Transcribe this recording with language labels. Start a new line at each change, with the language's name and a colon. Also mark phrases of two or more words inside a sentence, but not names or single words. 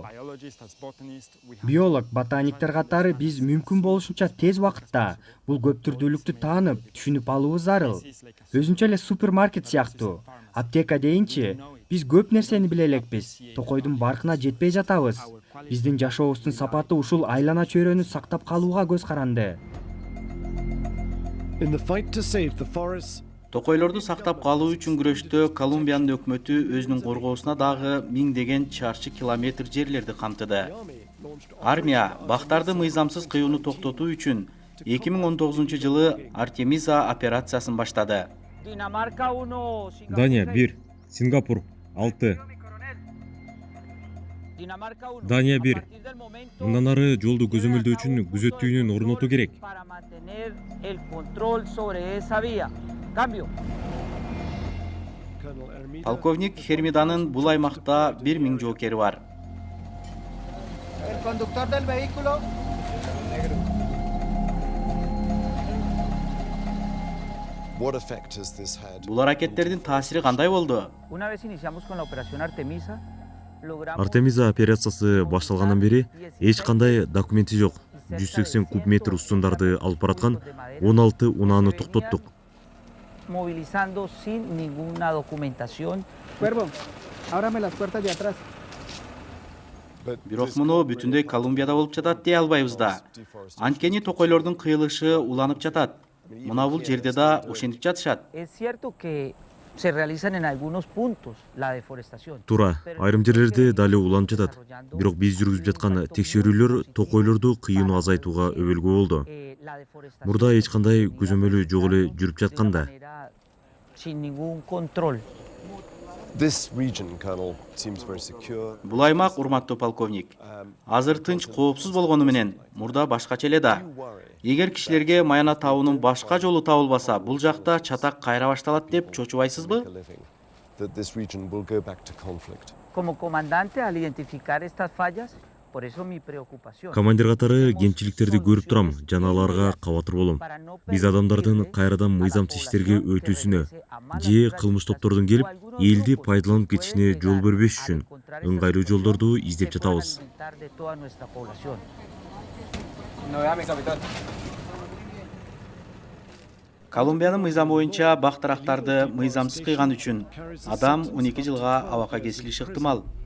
Kyrgyz: Биолог, ботаниктер катары биз мүмкүн болушунча тез убакытта бул көп түрдүүлүктү таанып, түшүнүп алуубуз зарыл. Өзүнчө эле супермаркет сыяктуу, аптека дейинчи, биз көп нерсени биле элекпиз. Токойдун баркына жетпей жатабыз. Биздин жашообуздун сапаты ушул айлана чөйрөнү сактап калууга көз каранды.
English: In the fight to save the forests,
Kyrgyz: Токойлорду сактап калуу үчүн күрөштө Колумбиянын өкмөтү өзүнүн коргоосуна дагы миңдеген чарчы километр жерлерди камтыды. Армия бактарды мыйзамсыз кыюуну токтотуу үчүн 2019 жылы Артемиза операциясын баштады. Дания 1, Сингапур 6. Дания 1. Мындан ары жолду көзөмөлдөө үчүн күзөтүүнүн орнотуу керек. Полковник Хермиданын бул аймакта 1000 жоокери бар.
English: what effect has this had?
Kyrgyz: Бул аракеттердин таасири кандай болду? Артемиза операциясы башталгандан бери эч кандай документи жок. 180 куб метр устундарды алып бараткан 16 унааны токтоттук.
Spanish: Movilizando sin ninguna documentación.
Kyrgyz: Бирок муну бүтүндөй Колумбияда болуп жатат дей албайбыз да. Анткени токойлордун кыйылышы уланып жатат. Мына бул жерде да ошентип жатышат.
Spanish: Es cierto que se realizan en algunos puntos la deforestación.
Kyrgyz: Туура, айрым жерлерде дали уланып жатат. Бирок биз жүргүзүп жаткан текшерүүлөр токойлорду кыйынуу азайтууга өбөлгө болду. Мурда эч кандай көзөмөлү жок эле жүрүп жатканда.
Spanish: Sin ningún control.
English: This region, Colonel, seems very secure.
Kyrgyz: Бул аймак, урматтуу полковник, азыр тынч, коопсуз болгону менен мурда башкача эле да. Эгер кишилерге Маяна таунун башка жолу табылбаса, бул жакта чатак кайра башталат деп чочубайсызбы?
English: That this region will go back to conflict.
Spanish: Como comandante, al identificar estas fallas, por eso mi preocupación.
Kyrgyz: Командир катары кемчиликтерди көрүп турам, жана аларга кабатыр болом. Биз адамдардын кайрадан мыйзамсыз иштерге өтүүсүнө же кылмыш топтордун келип, элди пайдаланып кетишине жол бербеш үчүн ыңгайлуу жолдорду издеп жатабыз. Колумбиянын мыйзамы боюнча бактарактарды мыйзамсыз кыйган үчүн адам 12 жылга абакка кесилиши ыктымал.